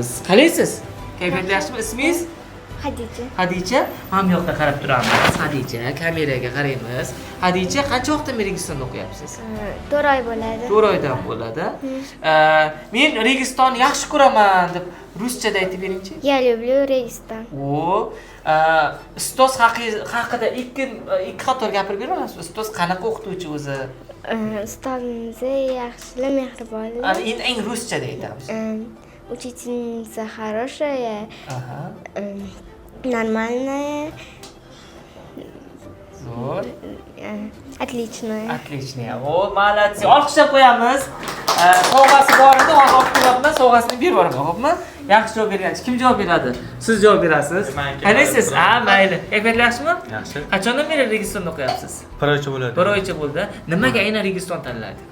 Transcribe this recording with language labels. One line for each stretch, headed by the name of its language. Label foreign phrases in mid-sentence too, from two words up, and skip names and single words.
Uzbek: Qalaysiz? Kayfiyat yaxshimi? Ismingiz? Hadicha. Mana bu yoqda qarab turamiz. Hadicha, kameraga qaraymiz. Hadicha, qancha vaqtdan beri Registonda o'qiyapsiz? 4 oy bo'ladi. 4 oydan bo'ladi. Men Registonni yaxshi ko'raman deb ruschada aytib beringchi.
Russian: Я люблю Регистон.
Uzbek: O, ustoz haqida ikki qator gapirib bera olasiz? Ustoz qanaqa o'qituvchi o'zi? Ustozimiz yaxshilar, mehribonlar. Ana endi eng ruschada aytamiz.
Russian: Учительница хорошая. Нормальная.
Uzbek: Zo'r.
Russian: Отличная. Отличная. O, молодцы.
Uzbek: Olqishlab qo'yamiz. Sovg'asi bor edi, hozir olib kelyapman, sovg'asini berib yuboraman, xo'pmi? Yaxshi javob bergansiz. Kim javob beradi? Siz javob berasiz. Qalaysiz? Mayli. Kayfiyat yaxshimi? Yaxshi. Qachondan beri Registonda o'qiyapsiz? 1 oycha bo'ladi. 1 oycha bo'ldi. Nimaga aynan Registon tanladik?